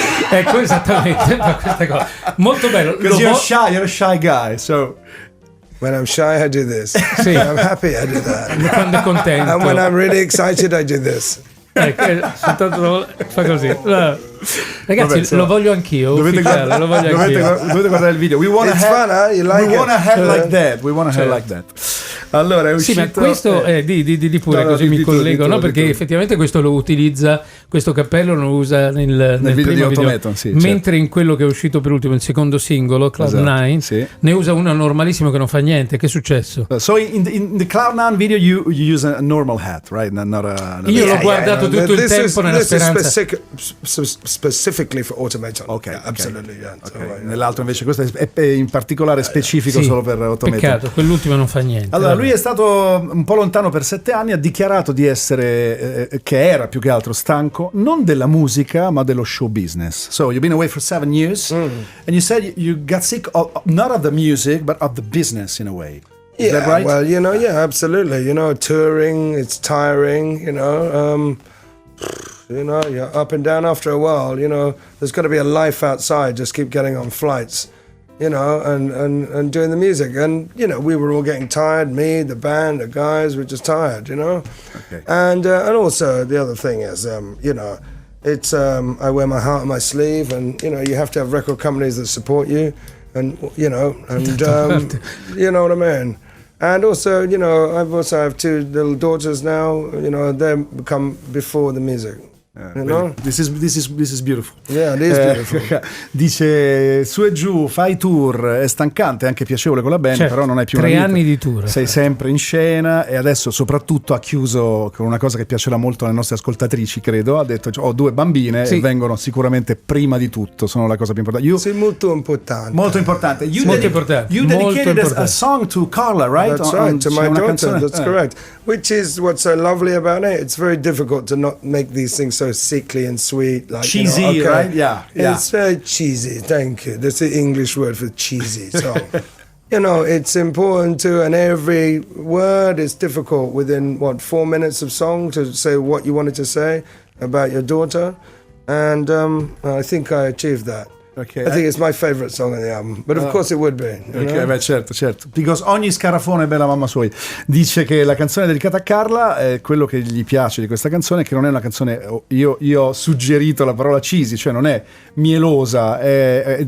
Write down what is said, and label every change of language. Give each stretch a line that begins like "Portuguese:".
Italian: Ecco, esattamente, fa questa cosa. Molto bello.
English: Because you're a shy guy, so... When I'm shy, I do this.
Italian: Sì.
English: I'm happy, I do that.
Italian: Quando è contento.
English: And when I'm really excited, I do this.
Italian: Ecco, fa così. Ragazzi, vabbè, lo voglio anch'io. Dovete guardare il video.
English: We want a head like that. We want a head like that.
Italian: Allora, è uscito. Sì, ma questo di pure, così mi collego, no? Perché effettivamente questo lo utilizza, questo cappello lo usa nel video di primo Automaton, sì, mentre in quello che è uscito per ultimo, il secondo singolo, Cloud9, ne usa uno normalissimo che non fa niente. Che è successo?
English: So in the Cloud9 video you use a normal hat, right?
Italian: Io l'ho guardato tutto il tempo nella speranza.
English: Specifically for Automaton. Okay, absolutely. Yeah. Okay.
Italian: Nell'altro invece questo è in particolare specifico solo per Automaton. Peccato, quell'ultimo non fa niente. Allora, lui è stato un po' lontano per 7 anni, ha dichiarato di essere che era più che altro stanco non della musica ma dello show business.
English: So you've been away for 7 years and you said you got sick not of the music but of the business in a way. Is that right? Well, absolutely. Touring, it's tiring, you're up and down after a while, there's got to be a life outside, just keep getting on flights, and doing the music. And, we were all getting tired, me, the band, the guys were just tired, Okay. And also the other thing is, it's, I wear my heart on my sleeve, and, you have to have record companies that support you, and, you know what I mean? And also, I have 2 little daughters now, they come before the music. This is beautiful. Yeah, it is beautiful.
Italian: Dice su e giù, fai tour, è stancante, anche piacevole con la band, però non è più 3 anni di tour. Sei sempre in scena, e adesso soprattutto ha chiuso con una cosa che piacerà molto alle nostre ascoltatrici, credo. Ha detto ho 2 bambine e vengono sicuramente prima di tutto, sono la cosa più importante. Sì, molto importante. Molto importante.
English: You dedicated a song to Carla, right? That's right, to my daughter. That's correct. Which is what's so lovely about it. It's very difficult to not make these things so sickly and sweet, like cheesy, right? Yeah. It's very cheesy. Thank you. That's the English word for cheesy. So, it's important to, and every word is difficult within 4 minutes of song to say what you wanted to say about your daughter, and I think I achieved that. Okay. I think it's my favorite song on the album, but of course it would be.
Italian: Ok, beh, certo.
English: Because
Italian: ogni scarafone è bella mamma suoi. Dice che la canzone dedicata a Carla, quello che gli piace di questa canzone è che non è una canzone, io ho suggerito la parola cheesy, cioè non è mielosa, è